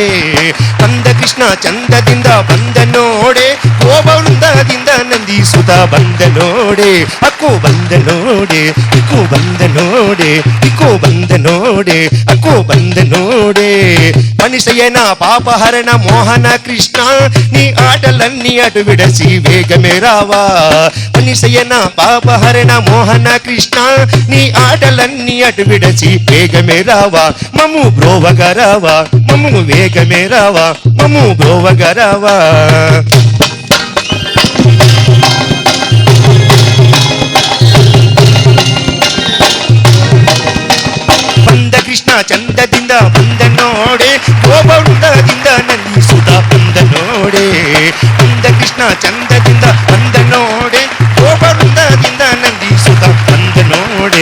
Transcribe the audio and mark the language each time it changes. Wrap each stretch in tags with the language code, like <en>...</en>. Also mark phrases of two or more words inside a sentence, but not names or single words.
<kn>ಬಂದ ಕೃಷ್ಣ ಚಂದದಿಂದ ಬಂದ ನೋಡೆ ಗೋಬವೃಂದದಿಂದ ನಂದೀಸುತ್ತ ಬಂದ ನೋಡೆ. ಅಕ್ಕೂ ಬಂದ ನೋಡೆ ಇಕ್ಕೂ ಬಂದ ನೋಡೆ, ಇಕ್ಕೂ ಬಂದ ನೋಡೆ ಅಕ್ಕೂ ಬಂದ ನೋಡೆ.</kn> <te>మనిషయన పాపహరణ మోహన కృష్ణ నీ ఆటలన్నీ అటు విడసి వేగమే రావా. మనిషయన పాపహరణ మోహన కృష్ణ నీ ఆటలన్నీ అటు విడసి వేగమే రావా. మమ్ము బ్రోవగా రావా, మమ్ము వేగమే రావా, మమ్ము బ్రోవగా రావా.</te> <kn>ಬಂದ ಕೃಷ್ಣ ಚಂದದಿಂದ ಬಂದ ನೋಡೆ ಗೋಬವೃಂದದಿಂದ ನಂದೀಸುತ್ತ ಬಂದ ನೋಡೆ. ಬಂದ ಕೃಷ್ಣ ಚಂದದಿಂದ ಬಂದ ನೋಡೆ ಗೋಬವೃಂದದಿಂದ ನಂದೀಸುತ್ತ ಬಂದ ನೋಡೆ.</kn>